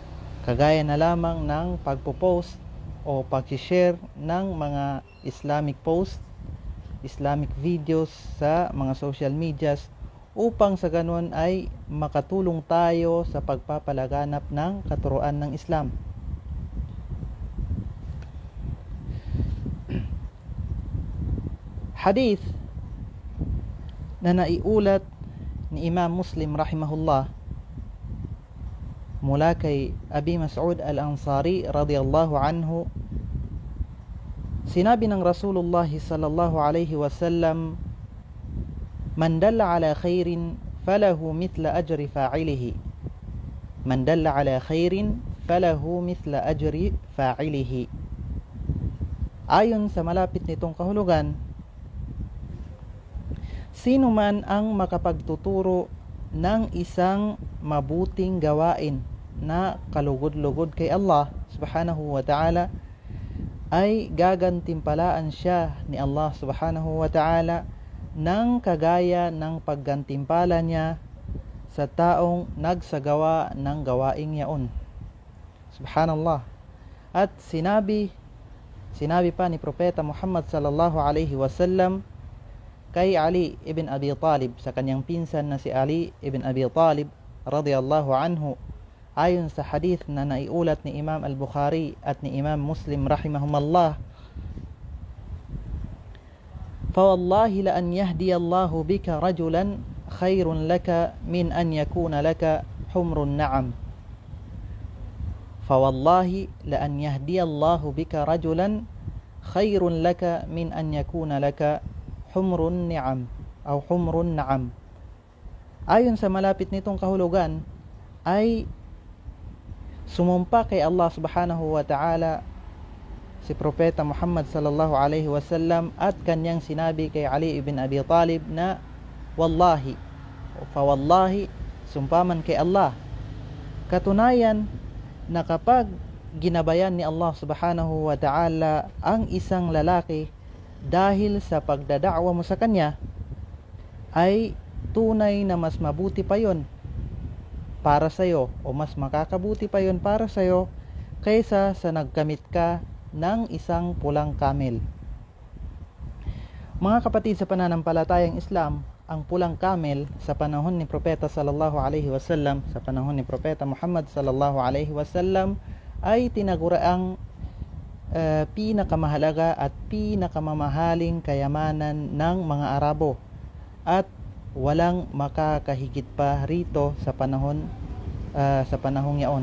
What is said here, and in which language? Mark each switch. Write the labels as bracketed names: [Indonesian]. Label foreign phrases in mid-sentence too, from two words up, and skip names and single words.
[Filipino] Kagaya na lamang ng pagpo-post o pag-share ng mga [English] Islamic post, Islamic videos [Filipino] sa mga [English] social medias [Filipino] upang sa ganun ay makatulong tayo sa pagpapalaganap ng katuruan ng Islam. Hadith na naiulat ni Imam Muslim rahimahullah mula kay Abi Mas'ud al-Ansari [Arabic] رضي الله عنه, [Filipino] sinabi ng [Arabic] رسول الله صلى الله عليه وسلم، من دل على خير فله مثل أجر فاعله، من دل على خير فله مثل أجر فاعله. [Filipino] Ayon sa malapit nitong kahulugan, sino man ang makapagtuturo ng isang mabuting gawain na kalugod-lugod kay [Arabic] الله سبحانه وتعالى, [Filipino] ay gagantimpalaan siya ni [Arabic] الله سبحانه وتعالى [Filipino] ng kagaya ng paggantimpala niya sa taong nagsagawa ng gawaing yaon. Subhanallah. At sinabi pa ni Propeta Muhammad [Arabic] صلى الله عليه وسلم [Filipino] kay Ali ibn Abi Talib, sa kanyang pinsan na si Ali ibn Abi Talib [Arabic] رضي الله عنه, [Filipino] ayon sa hadith na naiulat ni Imam al-Bukhari at ni Imam Muslim [Arabic] rahimahumallah, فوالله لأن يهدي الله بك رجلا خير لك من أن يكون لك حمر النعم. فوالله لأن يهدي الله بك رجلا خير لك من أن يكون لك حمر النعم أو حمر النعم. [Filipino] Ayon sa malapit nitong kahulugan ay sumumpa kay [Arabic] الله سبحانه وتعالى [Filipino] si Propeta Muhammad [Arabic] صلى الله عليه وسلم [Filipino] at kanyang sinabi kay Ali ibn Abi Talib na [Arabic] والله، فوالله, [Filipino] sumpaman kay Allah, katunayan na kapag ginabayan ni [Arabic] الله سبحانه وتعالى [Filipino] ang isang lalaki dahil sa pagdadakwa mo sa kanya, ay tunay na mas mabuti pa yon para sa'yo, o mas makakabuti pa yon para sa'yo kaysa sa nagkamit ka ng isang pulang camel. Mga kapatid sa pananampalatayang Islam, ang pulang camel sa panahon ni Propeta [Arabic] صلى الله عليه وسلم, [Filipino] sa panahon ni Propeta Muhammad [Arabic] صلى الله عليه وسلم, [Filipino] ay tinaguriang pinakamahalaga at pinakamamahaling kayamanan ng mga Arabo, at walang makakahigit pa rito sa panahong yaon.